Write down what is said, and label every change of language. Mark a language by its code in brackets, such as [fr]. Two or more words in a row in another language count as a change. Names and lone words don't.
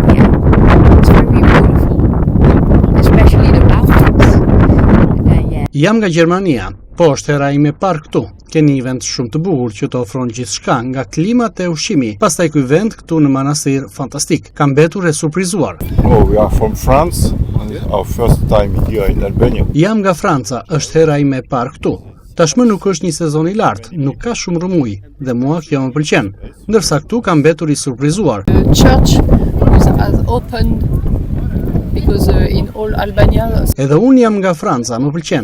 [sq] Jam nga Gjermania, po është hera ime parë këtu. Keni një vend shumë të bukur që të ofron gjithçka, nga klimat e ushqimi. Pastaj ky vend këtu në manastir fantastik. Kam mbetur e surprizuar. [en] We are from France, our first time here in Albania. [sq] Jam nga Franca, është hera ime e parë këtu. Tashmë nuk është një sezon i lartë, nuk ka shumë rrëmuj dhe mua kjo më pëlqen. Ndërsa këtu kam mbetur i surprizuar. Edhe unë jam nga Franca, më pëlqen.